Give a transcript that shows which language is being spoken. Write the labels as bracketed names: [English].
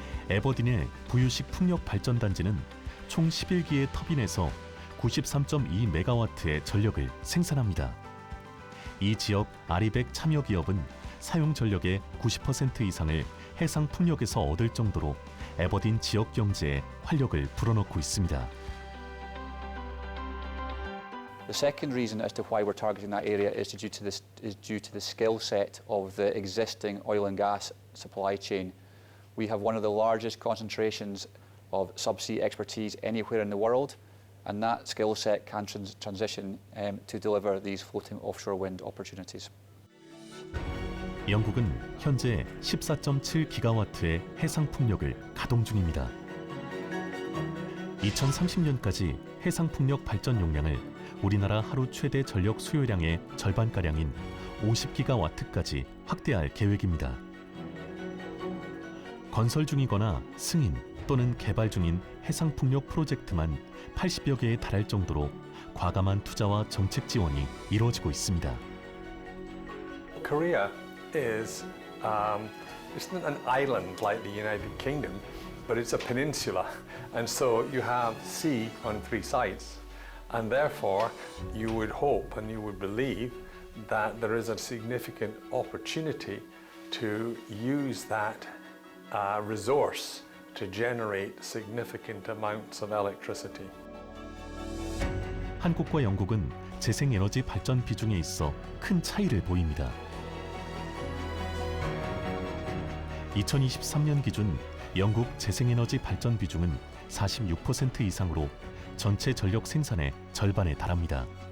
[Korean] 에버딘의 부유식 풍력 발전단지는 총 11기의 터빈에서 93.2메가와트의 전력을 생산합니다. 이 지역 아리백 참여 기업은 사용 전력의 90% 이상을 해상 풍력에서 얻을 정도로 에버딘 지역 경제에 활력을 불어넣고 있습니다. [English] The second reason as to why we're targeting that area is due to the skill set of the existing oil and gas supply chain. We have one of the largest concentrations of subsea expertise anywhere in the world, and that skill set can transition to deliver these floating offshore wind opportunities. [Korean] 영국은 현재 14.7기가와트의 해상 풍력을 가동 중입니다. 2030년까지 해상 풍력 발전 용량을 우리나라 하루 최대 전력 수요량의 절반가량인 50기가와트까지 확대할 계획입니다. 건설 중이거나 승인 또는 개발 중인 해상 풍력 프로젝트만 80여 개에 달할 정도로 과감한 투자와 정책 지원이 이루어지고 있습니다. [English] Korea is it's not an island like the United Kingdom, but it's a peninsula, and so you have sea on three sides, and therefore you would hope and you would believe that there is a significant opportunity to use that resource to generate significant amounts of electricity. [Korean] 한국과 영국은 재생에너지 발전 비중에 있어 큰 차이를 보입니다. 2023년 기준 영국 재생에너지 발전 비중은 46% 이상으로 전체 전력 생산의 절반에 달합니다.